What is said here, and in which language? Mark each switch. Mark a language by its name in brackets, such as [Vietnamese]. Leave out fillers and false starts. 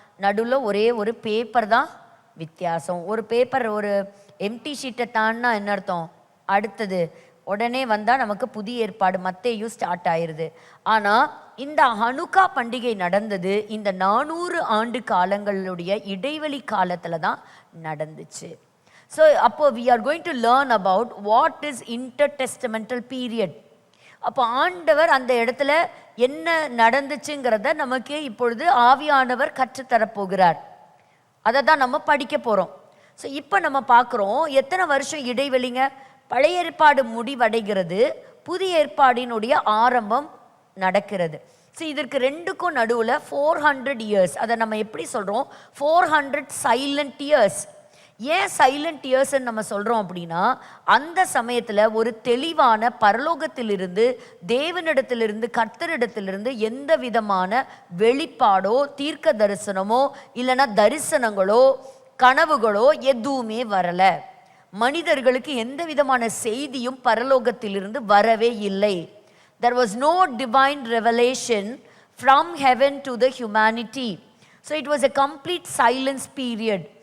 [Tamil] நடுவில் ஒரே ஒரு பேப்பர் தான் வித்தியாசம். ஒரு பேப்பர், ஒரு எம்டி ஷீட்டை தான்னா என்ன அர்த்தம்? அடுத்தது உடனே வந்தா நமக்கு புதிய ஏற்பாடு மத்தேயு ஸ்டார்ட் ஆயிருது. ஆனா இந்த ஹனுக்கா பண்டிகை நடந்தது இந்த 400 ஆண்டு காலங்களுடைய இடைவெளி காலத்துல தான் நடந்துச்சு. [English] So அப்போ we are going to learn about what is intertestamental period. [Tamil] அப்போ ஆண்டவர் அந்த இடத்துல என்ன நடந்துச்சுங்கிறத நமக்கு இப்பொழுது ஆவியானவர் கற்றுத்தரப்போகிறார். அதை தான் நம்ம படிக்க போகிறோம். ஸோ இப்போ நம்ம பார்க்குறோம் எத்தனை வருஷம் இடைவெளிங்க. பழைய ஏற்பாடு முடிவடைகிறது, புதிய ஏற்பாடினுடைய ஆரம்பம் நடக்கிறது. ஸோ இதற்கு ரெண்டுக்கும் நடுவில் 400 இயர்ஸ். அதை நம்ம எப்படி சொல்கிறோம்? 400 சைலண்ட் இயர்ஸ். ஏன் சைலண்ட் இயர்ஸ்ன்னு நம்ம சொல்கிறோம் அப்படின்னா, அந்த சமயத்தில் ஒரு தெளிவான பரலோகத்திலிருந்து, தேவனிடத்திலிருந்து, கர்த்தரிடத்திலிருந்து எந்த விதமான வெளிப்பாடோ தீர்க்க தரிசனமோ இல்லைன்னா தரிசனங்களோ கனவுகளோ எதுவுமே வரலை. மனிதர்களுக்கு எந்த விதமான செய்தியும் பரலோகத்திலிருந்து வரவே இல்லை. [English] There was no divine revelation from heaven to the humanity. So it was a complete silence period.